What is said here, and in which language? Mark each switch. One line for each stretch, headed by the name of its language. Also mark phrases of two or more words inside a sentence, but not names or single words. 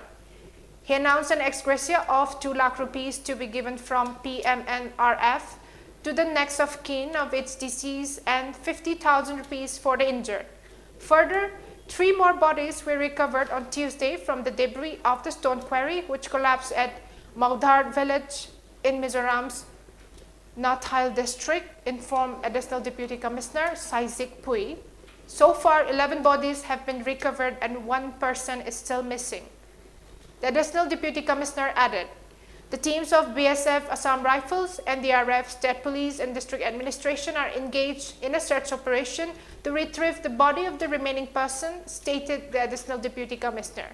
English: He announced an ex gratia of 2 lakh rupees to be given from PMNRF to the next of kin of its deceased and 50,000 rupees for the injured. Further, 3 more bodies were recovered on Tuesday from the debris of the stone quarry which collapsed at Maudhar village in Mizoram's Nathile district, informed Additional Deputy Commissioner Saizik Pui. So far, 11 bodies have been recovered and 1 person is still missing. The Additional Deputy Commissioner added, the teams of BSF, Assam Rifles, NDRF, State Police and District Administration are engaged in a search operation to retrieve the body of the remaining person, stated the Additional Deputy Commissioner.